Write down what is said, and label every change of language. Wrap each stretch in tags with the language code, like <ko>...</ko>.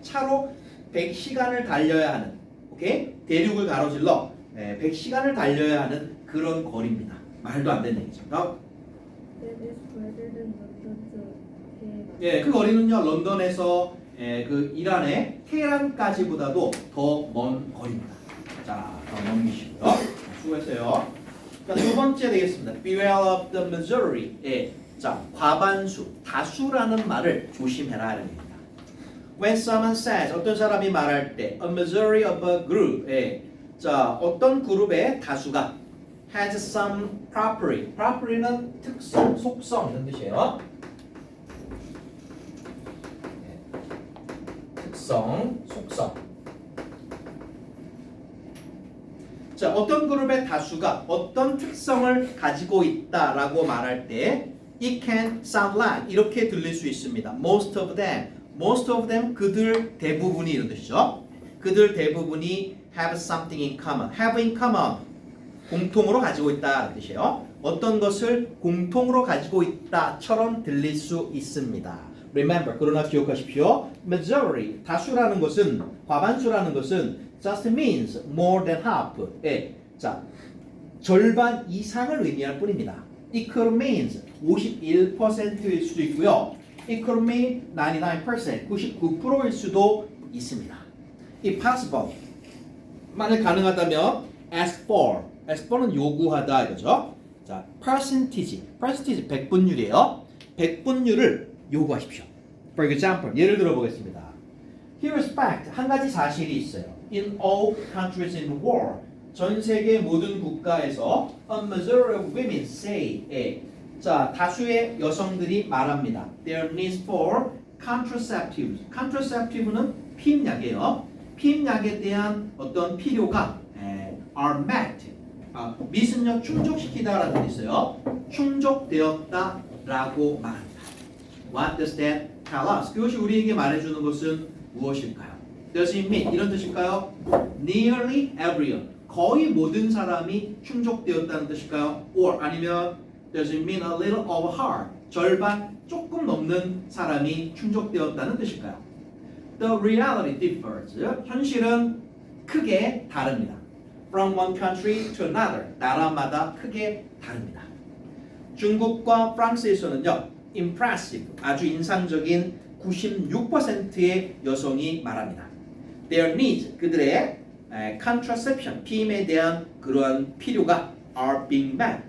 <ko>차로 100시간을 달려야 하는, 오케이? 대륙을 가로질러 100시간을 달려야 하는 그런 거리입니다. 말도 안 되는 얘기죠.</ko> <en>That is further than London to Tehran.</en> <ko>그 거리는요. 런던에서 그 이란의 테헤란까지보다도 더 먼 거리입니다. 자, 더 넘기시고요. 수고했어요. 자, 두 번째 되겠습니다.</ko> <en>Beware of the majority.</en> <ko>자, 과반수, 다수라는 말을 조심해라 이런 얘기입니다.</ko> <en>When someone says,</en> <ko>어떤 사람이 말할 때</ko> <en>a majority of a group,</en> <ko>자, 어떤 그룹의 다수가</ko> <en>has some property.</en> <ko>property는 특성, 속성 이런 뜻이에요. 특성, 속성. 자, 어떤 그룹의 다수가 어떤 특성을 가지고 있다라고 말할 때</ko> <en>it can sound like</en> <ko>이렇게 들릴 수 있습니다.</ko> <en>most of them</en> <ko>그들 대부분이 이런 뜻이죠. 그들 대부분이</ko> <en>have something in common. have in common</en> <ko>공통으로 가지고 있다는 뜻이에요. 어떤 것을 공통으로 가지고 있다처럼 들릴 수 있습니다.</ko> <en>Remember,</en> <ko>그러나 기억하십시오. Majority, 다수라는 것은, 과반수라는 것은</ko> <en>just means more than half.</en> <ko>자, 절반 이상을 의미할 뿐입니다.</ko> <en>It could mean</en> <ko>51%일 수도 있고요.</ko> <en>It could mean</en> <ko>99%, 99%일 수도 있습니다.</ko> <en>If possible,</en> <ko>만약 가능하다면</ko> <en>ask for</en> <ko>는 요구하다 이거죠. 자, percentage 100분율이에요. 100분율을 요구하십시오.</ko> <en>For example,</en> <ko>예를 들어 보겠습니다.</ko> <en>Here is fact,</en> <ko>한 가지 사실이 있어요.</ko> <en>In all countries in the world,</en> <ko>전 세계 모든 국가에서</ko> <en>a majority of women say,</en> <ko>자, 다수의 여성들이 말합니다.</ko> <en>Their needs for contraceptives.</en> <ko>contraceptive는 피임약이에요. 피임약에 대한 어떤 필요가</ko> <en>are met.</en> <ko>meet은요 충족시키다라는 뜻이 있어요. 충족되었다라고 말합니다.</ko> <en>What does that tell us?</en> <ko>그것이 우리에게 말해주는 것은 무엇일까요?</ko> <en>Does it mean</en> <ko>이런 뜻일까요?</ko> <en>Nearly everyone</en> <ko>거의 모든 사람이 충족되었다는 뜻일까요?</ko> <en>Or 아니면 does it mean a little over half</en> <ko>절반 조금 넘는 사람이 충족되었다는 뜻일까요?</ko> <en>The reality differs.</en> <ko>현실은 크게 다릅니다.</ko> <en>From one country to another.</en> <ko>나라마다 크게 다릅니다. 중국과 프랑스에서는요.</ko> <en>Impressive.</en> <ko>아주 인상적인 96%의 여성이 말합니다.</ko> <en>Their needs.</en> <ko>그들의 contraception. 피임에 대한 그러한 필요가</ko> <en>are being met.</en>